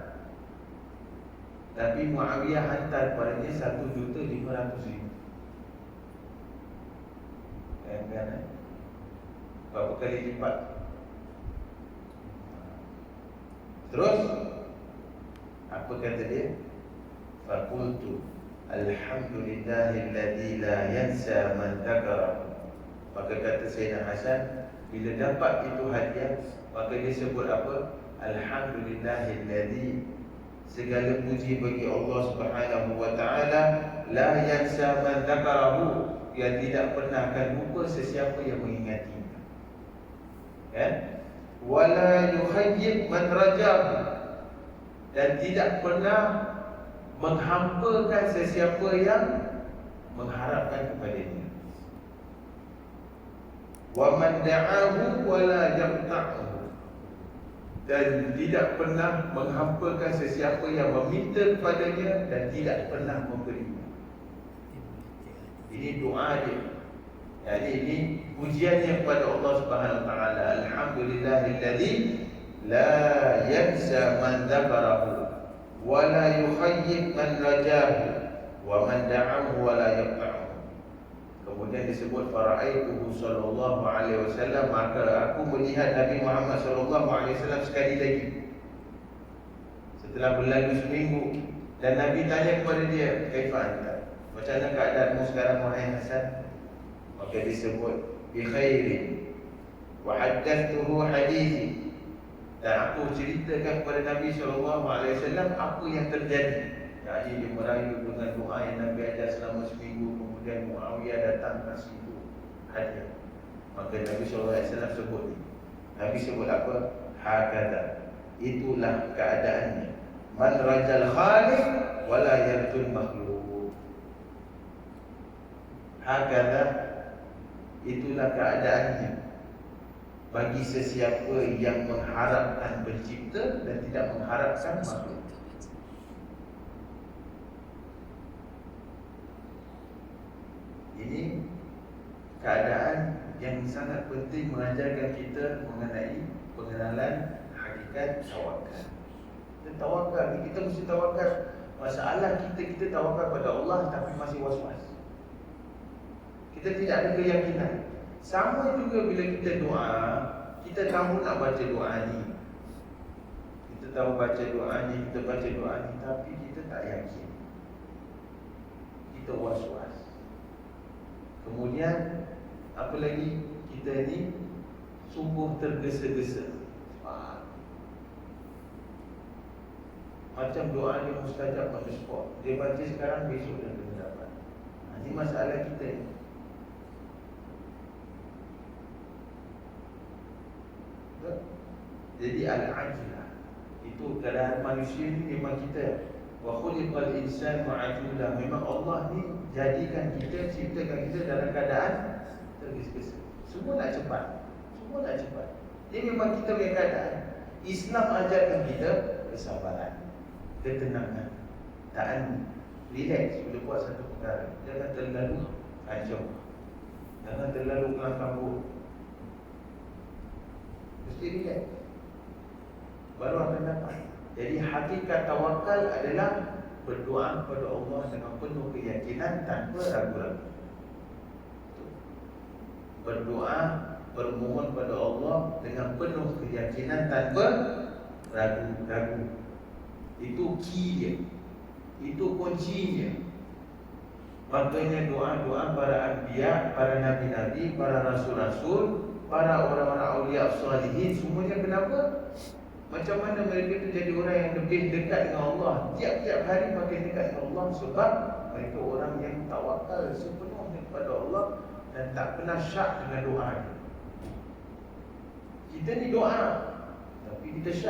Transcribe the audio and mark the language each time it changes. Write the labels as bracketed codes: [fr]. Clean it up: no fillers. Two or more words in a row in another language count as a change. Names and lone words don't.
[ms] Tapi Muawiyah hantar padanya 1,500,000. Kan? Berapa kali lipat? Terus apa kata dia? [ar] فقلت الحمد لله الذي لا ينسى من ذكر. [ms] Maka kata Sayyidina Hasan, bila dapat itu hadiah, maka dia sebut apa? Alhamdulillahilladzi, segala puji bagi Allah [ar] سبحانه وتعالى, لا ينسى من ذكره, [ms] yang tidak pernah akan lupa sesiapa yang mengingatinya. Kan? [ar] ولا يخيب من رجاه, [ms] dan tidak pernah menghampakan sesiapa yang mengharapkan kepadanya. [ar] ومن دعاه ولا يقطعه, [ms] dan tidak pernah menghampakan sesiapa yang meminta kepadanya dan tidak pernah memberinya. Ini doa dia. Jadi ini pujiannya kepada Allah [ar] سبحانه وتعالى. الحمد لله الذي لا ينسى من ذكره ولا يخيب من رجاه ومن دعاه ولا يقطعه. [ms] Kemudian disebut [ar] فرأيته صلى الله عليه وسلم, [ms] maka aku melihat Nabi Muhammad [ar] صلى الله عليه وسلم [ms] sekali lagi setelah berlalu seminggu, dan Nabi tanya kepada dia, [ar] كيف أنت? [ms] Macam mana keadaanmu sekarang wahai Hasan? Maka disebut [ar] بخير وحدثته حديثي, [ms] dan aku ceritakan kepada Nabi SAW apa yang terjadi. Jadi dia merayu dengan doa yang Nabi ajar selama seminggu. Kemudian Muawiyah datang kasih itu hadiah. Maka Nabi SAW sebut, Nabi sebut apa? Hakada, itulah keadaannya. [ar] من رجا الخالق ولا يرجو المخلوق. [ms] Hakada, itulah keadaannya bagi sesiapa yang mengharapkan pencipta dan tidak mengharapkan makhluk. Ini keadaan yang sangat penting mengajarkan kita mengenai pengenalan hakikat tawakal. Kita tawakal, kita mesti tawakal. Masalah kita tawakal pada Allah tapi masih was-was. Kita tidak ada keyakinan. Sama juga bila kita doa, kita tahu nak baca doa ni, kita tahu baca doa ni, kita baca doa ni, tapi kita tak yakin, kita was-was. Kemudian apa lagi, kita ni sungguh tergesa-gesa. Macam doa dia mustajab [en] on the spot. [ms] Dia baca sekarang, besok dia akan dapat. Ini masalah kita ni. Jadi al-ajilah itu keadaan manusia ni memang kita. [ar] وخلق الإنسان عجلة, [ms] memang Allah ni jadikan kita, ciptakan kita dalam keadaan tergesa-gesa. Semua nak cepat, semua nak cepat. Ini memang kita punya keadaan. Islam ajarkan kita kesabaran, ketenangan, ta'anni, relax bila buat satu perkara. Jangan terlalu kacau, jangan terlalu kelam kabut. Mesti relax, baru akan dapat. Jadi hakikat tawakal adalah berdoa kepada Allah dengan penuh keyakinan tanpa ragu-ragu. Berdoa, bermohon kepada Allah dengan penuh keyakinan tanpa ragu-ragu. Itu key dia, itu kuncinya. Makanya doa-doa para anbiya, para nabi-nabi, para rasul-rasul, para orang-orang awliya salihin, semuanya kenapa? Macam mana mereka itu jadi orang yang lebih dekat dengan Allah, tiap-tiap hari makin dekat dengan Allah, sebab mereka orang yang tawakal sepenuhnya kepada Allah dan tak pernah syak dengan doa. Kita ni doa tapi kita syak.